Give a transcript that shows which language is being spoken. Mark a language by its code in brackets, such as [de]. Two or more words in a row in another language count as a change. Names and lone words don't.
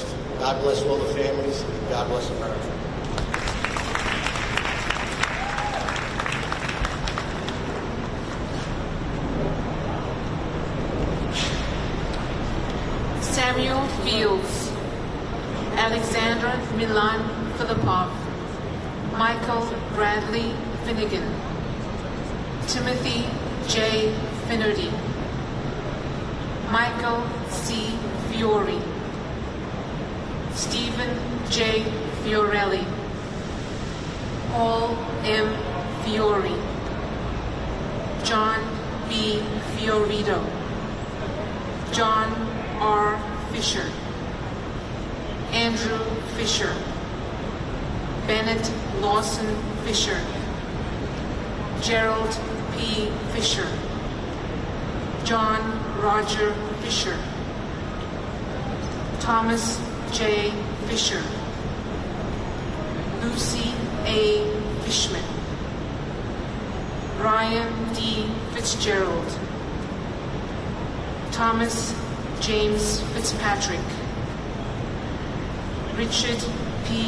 [en] God bless all the families, and God bless America. Samuel Fields, Alexandra Milan Filipov, Michael Bradley Finnegan, Timothy J. Finnerty, Michael C. Fiore, Stephen J. Fiorelli, Paul M. Fiore, John B. Fiorito, John R. Fisher, Andrew Fisher, Bennett Lawson Fisher, Gerald P. Fisher, John Roger Fisher, Thomas J. Fisher, Lucy A. Fishman, Ryan D. Fitzgerald, Thomas James Fitzpatrick, Richard P.